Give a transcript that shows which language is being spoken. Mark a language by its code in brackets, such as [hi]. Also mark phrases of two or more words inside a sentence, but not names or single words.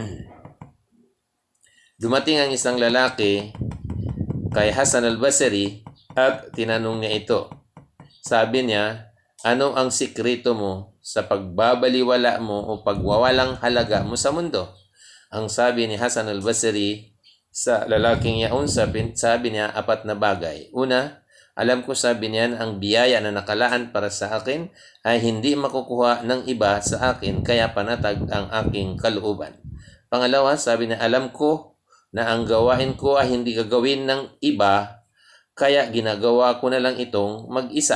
[tl] Dumating ang isang lalaki kay Hasan al-Basri at tinanong niya ito. Sabi niya, ano ang sikreto mo sa pagbabaliwala mo o pagwawalang halaga mo sa mundo? Ang sabi ni Hasan al-Basri sa lalaking yaon, sabi niya, 4 na bagay. Una, alam ko, sabi niya, ang biyaya na nakalaan para sa akin ay hindi makukuha ng iba sa akin, kaya panatag ang aking kalooban. Pangalawa, sabi niya, alam ko na ang gawain ko ay hindi gagawin ng iba, kaya ginagawa ko na lang itong mag-isa.